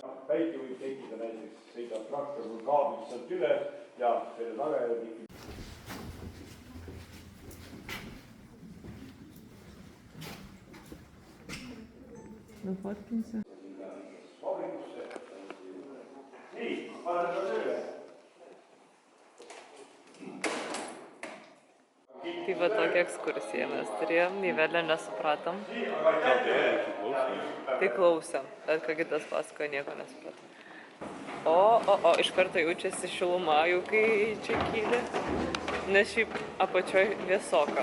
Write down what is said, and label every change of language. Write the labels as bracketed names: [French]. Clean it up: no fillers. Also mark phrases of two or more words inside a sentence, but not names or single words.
[Estonian] Väike võib tekkida näiteks, sõidab traktor või kaablid sealt üle ja selle tagajärjed ikkagi. No fotkinsi. Nii, paneme ta tööle. [Lithuanian] Tai va tokią ekskursiją mes turėjom, nei vėlė nesupratom. Tai klausėm, bet ką kitas pasakojo, nieko nesupratom. O, iš karto jaučiasi šiluma, jau kai čia kyli, nes šiaip apačioj vėsoka.